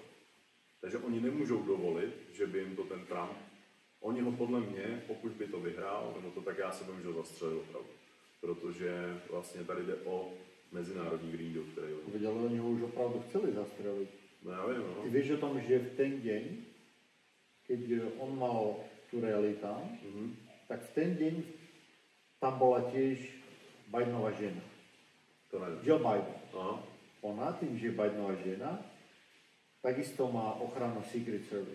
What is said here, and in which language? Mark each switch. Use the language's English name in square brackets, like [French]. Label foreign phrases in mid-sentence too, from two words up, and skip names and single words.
[Czech] Takže oni nemůžou dovolit, že by jim to ten Trump, oni ho podle mě, pokud by to vyhrál, nebo to tak já se vím, že ho zastřelil opravdu. Protože vlastně tady jde o mezinárodní Green Deal, který oni... [Slovak] Veď, ale oni ho už opravdu chceli zastreliť. [Czech] No já vím, no. [Slovak] Ty vieš o tom, že v ten deň, keď on mal tú realita, tak v ten deň tam bola tiež Bidenová žena. To neviem. Joe Biden. Aha. Ona, tým, že je Bidenová žena, takisto má ochranu Secret Service.